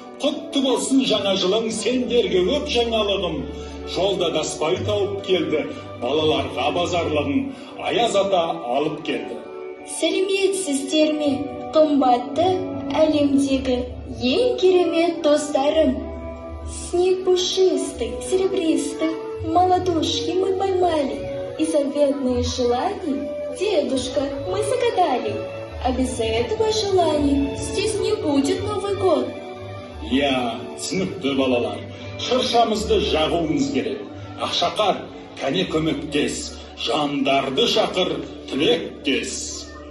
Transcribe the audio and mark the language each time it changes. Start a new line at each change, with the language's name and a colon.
Kazakh: Құтты болсын жаңа жылың, сендерге көп жаңалығым. Жолда даспай тауып келді, балаларға базарлығын Аяз ата алып келді. Сәлеметсіздер ме, қымбатты әлемдегі ең керемет достарым.
Russian: Снег пушистый, серебристый, молодушки мы поймали, и заветные желания, дедушка, мы загадали. А без этого желания здесь не будет Новый год.
Kazakh: Я, түсінікті балалар, шыршамызды жағуымыз керек. Ақшақар, кәне көмектес, жандарды шақыр, тілектес.